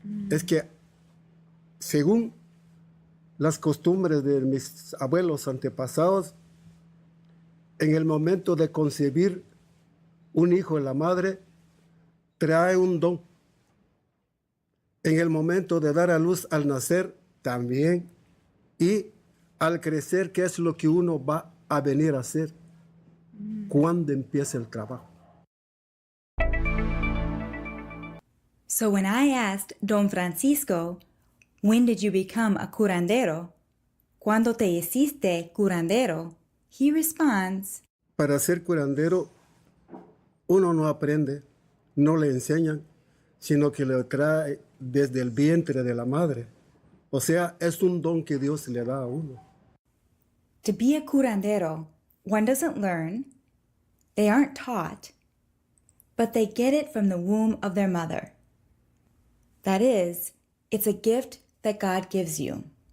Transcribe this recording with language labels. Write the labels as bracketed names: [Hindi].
[Spanish] Es que, según las costumbres de mis abuelos antepasados, en el momento de concebir un hijo en la madre, trae un don. En el momento de dar a luz al nacer, también. Y al crecer, ¿qué es lo que uno va a venir a hacer? ¿Cuándo empieza el trabajo? [English] So when I asked Don Francisco, when did you become a curandero? [Spanish] ¿Cuándo te hiciste curandero? [English] He responds, [Spanish] para ser curandero, uno no aprende, no le enseñan, sino que le trae desde el vientre de la madre. O sea, es un don que Dios le da a uno. [English] To be a curandero, one doesn't learn, they aren't taught, but they get it from the womb of their mother. That is, it's a gift that God gives you.